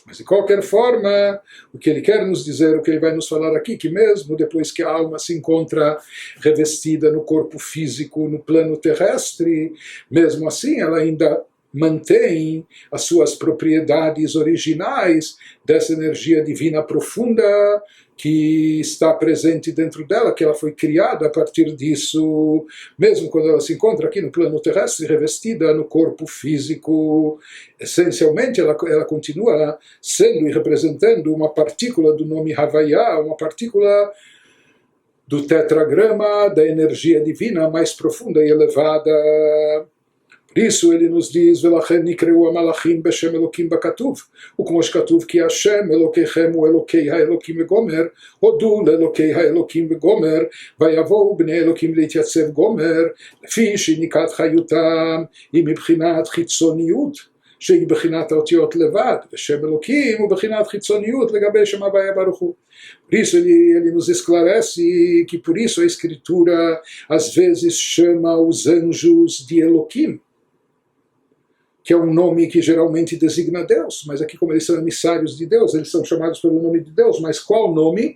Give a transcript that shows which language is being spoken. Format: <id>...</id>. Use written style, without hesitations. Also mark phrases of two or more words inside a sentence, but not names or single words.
<pt>Mas de qualquer forma, o que ele quer nos dizer, o que ele vai nos falar aqui, que mesmo depois que a alma se encontra revestida no corpo físico, no plano terrestre, mesmo assim ela ainda mantém as suas propriedades originais dessa energia divina profunda que está presente dentro dela, que ela foi criada a partir disso, mesmo quando ela se encontra aqui no plano terrestre, revestida no corpo físico. Essencialmente, ela continua sendo e representando uma partícula do nome Havaya, uma partícula do tetragrama da energia divina mais profunda e elevada. Por isso ele nos diz,</pt> <he>ולכן נקראו המלאכים בשם אלוקים בכתוב, וכמו שכתוב כי השם אלוקיכם הוא אלוקי האלוקים וגומר, הודו לאלוקי האלוקים וגומר, ויבואו בני אלוקים להתייצב גומר, לפי שניקת חיותם היא מבחינת חיצוניות, שהיא בחינת האותיות לבד, ושם אלוקים הוא בחינת חיצוניות לגבי שם הוויה ברוך הוא.</he> <pt>Por isso ele nos esclarece que por isso a escritura às vezes chama os anjos de Eloquim, que é um nome que geralmente designa Deus, mas aqui como eles são emissários de Deus, eles são chamados pelo nome de Deus, mas qual nome?</pt>